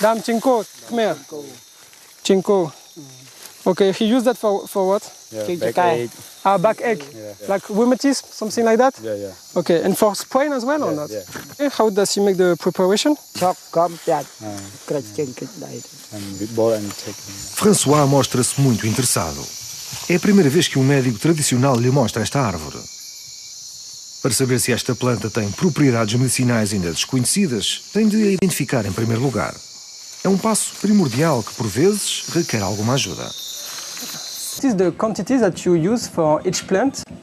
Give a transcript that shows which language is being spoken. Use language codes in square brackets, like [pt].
[en] Dam chinko. Khmer. Chinko. Okay. He used that for what? Backache. Backache. Yeah. Like rheumatism, something like that? Yeah. Okay. And for sprain as well or not? Yeah. Okay. How does he make the preparation? Chop com piat. And with ball and take. [pt] François mostra-se muito interessado. É a primeira vez que um médico tradicional lhe mostra esta árvore. Para saber se esta planta tem propriedades medicinais ainda desconhecidas, tem de a identificar em primeiro lugar. É um passo primordial que, por vezes, requer alguma ajuda. [en] What is the quantity that you use for each plant?